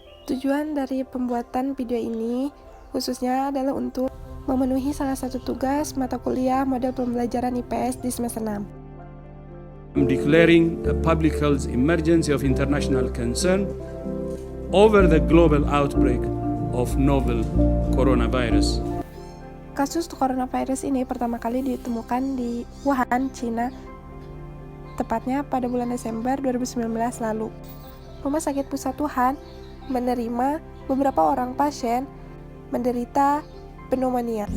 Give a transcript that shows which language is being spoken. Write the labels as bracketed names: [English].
[Indonesian] Tujuan dari pembuatan video ini khususnya adalah untuk memenuhi salah satu tugas mata kuliah model pembelajaran IPS di semester 6. [English] Declaring a public health emergency of international concern over the global outbreak of novel coronavirus. [Indonesian] Kasus coronavirus ini pertama kali ditemukan di Wuhan, Cina, tepatnya pada bulan Desember 2019 lalu. Rumah Sakit Pusat Wuhan menerima beberapa orang pasien menderita pneumonia.